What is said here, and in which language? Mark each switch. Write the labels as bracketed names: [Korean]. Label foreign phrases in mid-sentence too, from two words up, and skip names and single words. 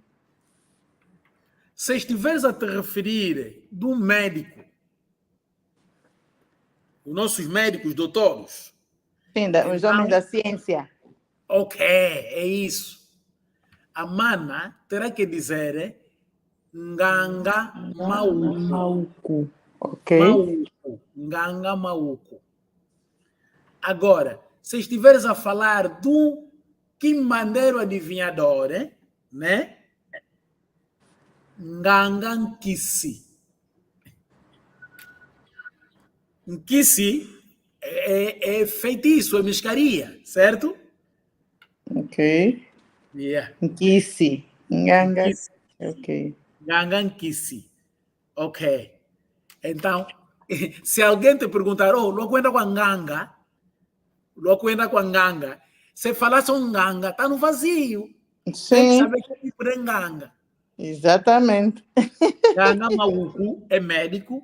[Portuguese] Se estiveres a te referir de um médico, os nossos médicos, doutores, Sim, os homens então, da ciência. ok, é isso. A mana terá que dizer [Kongo] Nganga Mauku. [Portuguese] Mauku. Ok. [Kongo] Mauku. Nganga Mauku. [Portuguese] Agora, se estiveres a falar do quimbandeiro adivinhador, né? [Kongo] Nganga Nkisi. [Portuguese] Nkisi é feitiço, é mescaria, certo? Ok. Yeah. [Kongo] Nkisi. Nganga. Nkisi. [Portuguese] Ok. [Kongo] Nganga Nkisi. [Portuguese] Ok. Então, se alguém te perguntar, oh, lo cuenta com a nganga, se falar só nganga, está no vazio. Tem que Sim, saber que tipo de nganga. exatamente. [Kongo] Nganga Mauku [Portuguese] é médico,